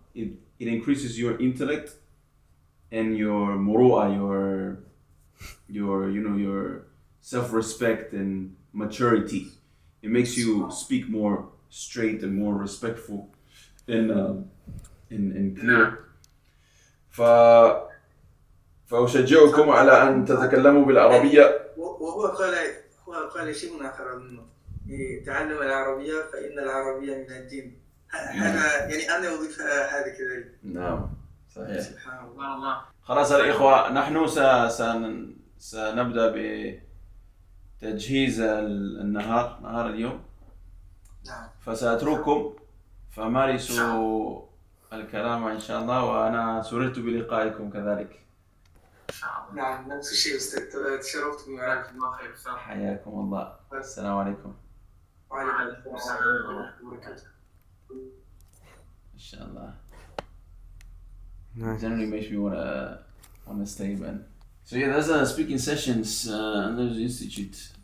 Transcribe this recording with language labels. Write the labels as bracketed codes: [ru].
[en] It increases your intellect and your muru'ah, your self-respect and maturity. It makes you speak more straight and more respectful and clear. [ar] فأشجعكم على أن تتكلموا بالعربية. وهو قال شيء آخر منه تعلم العربية فإن العربية من الدين. هذا يعني أنا أضيف هذا كذلك. نعم صحيح. سبحان الله. خلاص الإخوة، نحن سنبدأ بتجهيز نهار اليوم. نعم. فسأترككم فمارسوا الكلام إن شاء الله، وأنا سررت بلقائكم كذلك. نعم نفس الشيء أستاذ، تشرفت بمعرفة الله خير. حياكم الله. السلام عليكم. وعليكم السلام ورحمة الله وبركاته. إن شاء الله. [en] Nice. Generally makes me wanna stay, man. So yeah, that's speaking sessions Andalusi Institute.